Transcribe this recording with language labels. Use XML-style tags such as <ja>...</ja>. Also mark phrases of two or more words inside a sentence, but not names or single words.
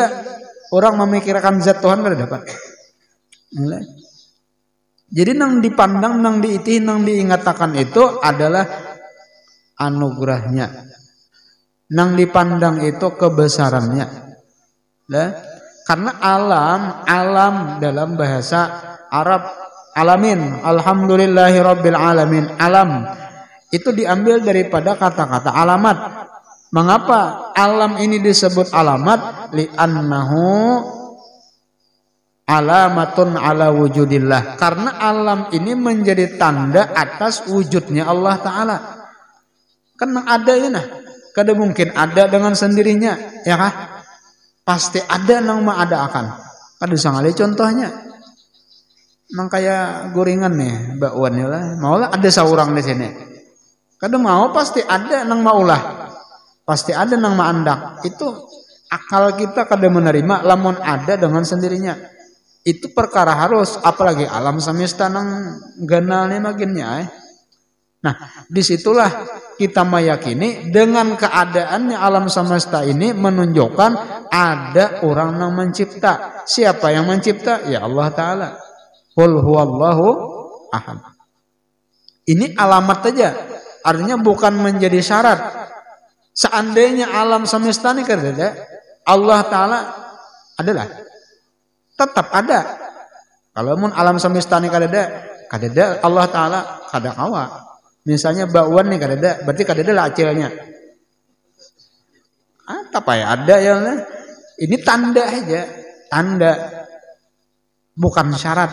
<bjn>Orang memikirkan zat Tuhan kada dapat. Jadi nang dipandang, nang diiti, nang diingatakan itu adalah anugerahnya. Nang dipandang itu kebesarannya.</bjn> <id>Karena alam dalam bahasa Arab alamin,</id> <ar>alhamdulillahirabbil alamin.</ar> <id>Alam itu diambil daripada kata-kata alamat. Mengapa alam ini disebut alamat?</id> <ar>Li'annahu alamatun ala wujudillah.</ar> <id>Karena alam ini menjadi tanda atas wujudnya Allah Ta'ala.</id> <bjn>Kan ada ini nah. Kada mungkin ada dengan sendirinya, ya kah? Pasti ada nang maadakan. Kada sangali contohnya. Nang kayak gorengan nih, bakwan lah. Maulah ada seorang di sini. Kada mau pasti ada nang maulah. Pasti ada nang maandak. Itu akal kita kada menerima lamun ada dengan sendirinya. Itu perkara harus, apalagi alam semesta nang ganalnya makinnya.</bjn> <id>Nah, disitulah kita meyakini dengan keadaannya alam semesta ini menunjukkan ada orang yang mencipta. Siapa yang mencipta? Ya Allah Ta'ala.</id> <ar>Qul huwallahu ahad.</ar> <id>Ini alamat saja. Artinya bukan menjadi syarat. Seandainya alam semesta ini kada, Allah Ta'ala adalah tetap ada.</id> <bjn>Kalau alam semesta ini kada ada, Allah Ta'ala kada kawa. Misalnya bakwan nih kada ada, berarti kada ada lah acilnya.</bjn> <id>Apa ya ada ya? Ini tanda aja, tanda, bukan syarat.</id>